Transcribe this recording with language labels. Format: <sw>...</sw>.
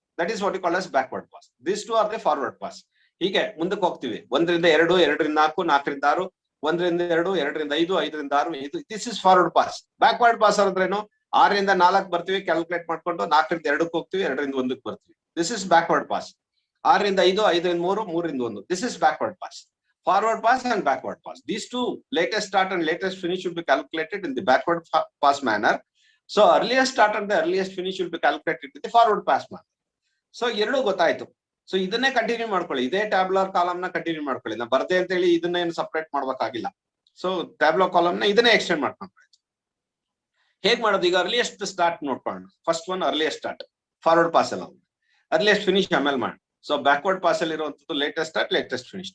<en>That is what you call as backward pass. This 2 are the forward pass.</en> <kn>ಹೀಗೆ ಮುಂದಕ್ಕೆ ಹೋಗ್ತೀವಿ. 1ರಿಂದ 2, 2ರಿಂದ 4, 4ರಿಂದ 6, 1ರಿಂದ 2, 2ರಿಂದ 5, 5ರಿಂದ 6.</kn> <en>This is forward pass.</en> <kn>Backward pass ಅಂದ್ರೇನು, 6ರಿಂದ 4 ಬರ್ತೀವಿ calculate ಮಾಡ್ಕೊಂಡು, 4ರಿಂದ 2ಕ್ಕೆ ಹೋಗ್ತೀವಿ, 2ರಿಂದ 1ಕ್ಕೆ ಬರ್ತೀವಿ.</kn> <en>This is backward pass.</en> <kn>6ರಿಂದ 5, 5ರಿಂದ 3, 3ರಿಂದ 1.</kn> <en>This is backward pass. Forward pass and backward pass. These two, latest start and latest finish, should be calculated in the backward pass manner. So earliest start and the earliest finish should be calculated in the forward pass manner.</en> <kn>So ಎರಡು ಗೊತ್ತಾಯ್ತು. So ಇದನ್ನೇ continue ಮಾಡ್ಕೊಳ್ಳಿ. ಇದೇ tabular column ನ continue ಮಾಡ್ಕೊಳ್ಳಿ. ನಾ ಬರ್ದೆ ಅಂತ ಹೇಳಿ ಇದನ್ನ ಏನು ಸಪರೇಟ್ ಮಾಡ್ಬೇಕಾಗಿಲ್ಲ. ಸೊ ಟ್ಯಾಬ್ಲರ್ ಕಾಲಮ್ ನ ಇದನ್ನೇ ಎಕ್ಸ್ಟೆಂಡ್ ಮಾಡ್ಕೊಂಡು ಹೇಗ್ ಮಾಡೋದು? ಈಗ ಅರ್ಲಿಯಸ್ಟ್ ಸ್ಟಾರ್ಟ್ ನೋಡ್ಕೊಳ್ಳೋಣ. First one earliest start, forward pass ಎಲ್ಲ. ಅರ್ಲಿಯಸ್ಟ್ ಫಿನಿಶ್ ಆಮೇಲೆ ಮಾಡಿ. ಸೊ ಬ್ಯಾಕ್ವರ್ಡ್ ಪಾಸ್ ಅಲ್ಲಿ ಇರುವಂತದ್ದು ಲೇಟೆಸ್ಟ್ ಸ್ಟಾರ್ಟ್, ಲೇಟೆಸ್ಟ್ ಫಿನಿಶ್.</kn>